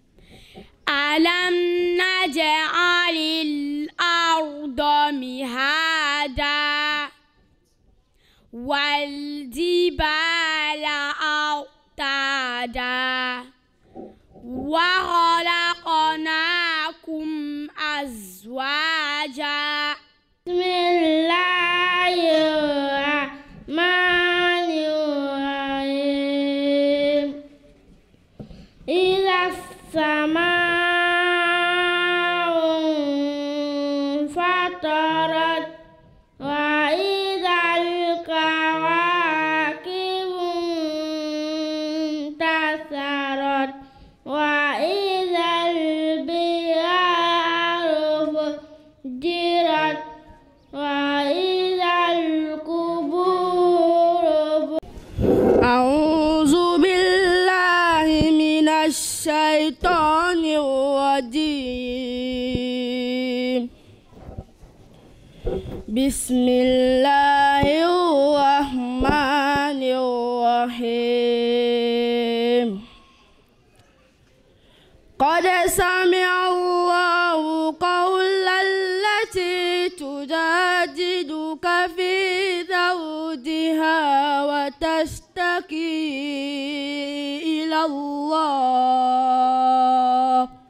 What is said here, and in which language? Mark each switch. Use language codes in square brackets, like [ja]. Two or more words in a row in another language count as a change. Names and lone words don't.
[ar] ألم نجعل الأرض مهادا والجبال أوتادا وخلقناكم أزواجا. بسم الله الرحمن الرحيم. إذا السماء انفطرت وإذا الكواكب انتثرت وإذا البحار فجرت وإذا القبور. أعوذ بالله من الشيطان الرجيم. بسم الله الرحمن الرحيم. قد سمع الله قول التي تجادلك في زوجها وتشتكي إلى الله.